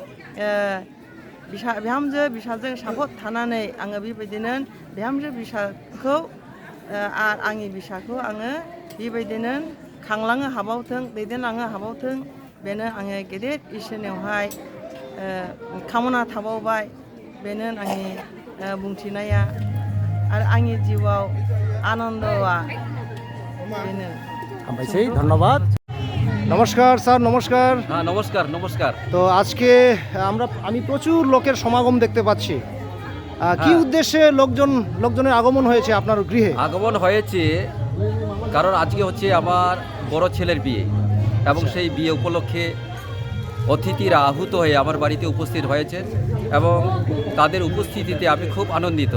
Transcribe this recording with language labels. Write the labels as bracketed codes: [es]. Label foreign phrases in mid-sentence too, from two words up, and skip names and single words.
[brx] बिहामजो बिसाजों सापर्ट थानानै आङो बेबायदिनो बिहामजो बिसाखौ आरो आंनि बिसाखौ आङो बेबायदिनो खांलांनो हाबावथों दैदेनलांनो हाबावथों बेनो आङो गेदेर इसोरनियावहाय खामना थाबावबाय बेनो आंनि बुंथिनाया आरो आंनि जिउआव आनन्दआ बेनो [bn] हामबायसै ধন্যবাদ নমস্কার স্যার নমস্কার হ্যাঁ নমস্কার নমস্কার তো আজকে আমি প্রচুর লোকের সমাগম দেখতে পাচ্ছি কি উদ্দেশ্যে লোকজনের আগমন হয়েছে আপনার গৃহে আগমন হয়েছে কারণ আজকে হচ্ছে আমার বড় ছেলের বিয়ে এবং সেই বিয়ে উপলক্ষে অতিথিরা আহুত হয়ে আমার বাড়িতে উপস্থিত হয়েছেন এবং তাদের উপস্থিতিতে আমি খুব আনন্দিত।